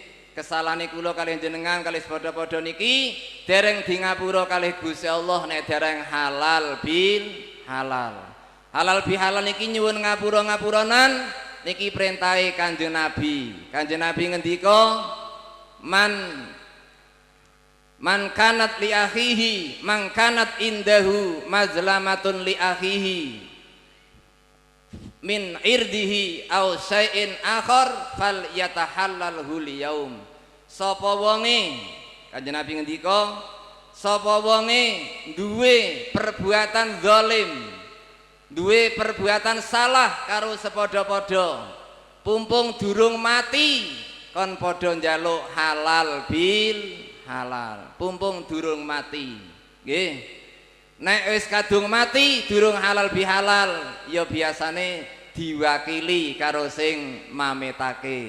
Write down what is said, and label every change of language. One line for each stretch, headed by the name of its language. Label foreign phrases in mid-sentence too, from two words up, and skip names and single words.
Javanese: Kesalahane kula kalih jenengan kalih padha-padha niki dereng di ngapura kalih Gusti Allah nek dereng halal bil halal. Halal bil halal niki nyuwun ngapura-ngapuranan niki perintahe Kanjeng Nabi. Kanjeng Nabi ngendika
Arabic: من كانت لأخيه من كانت عنده مظلمة لأخيه من عرضه أو شيء آخر فليتحلله اليوم.
Javanese: Sapa wonge Kanjeng Nabi ngendika sapa wonge duwe perbuatan zalim, duwe perbuatan salah karo sepadha-padha, pumpung durung mati kon padha njaluk halal bil halal, pumpung durung mati. Nggih. Nek wis kadung mati durung halal bihalal ya biasane diwakili karo sing mametake.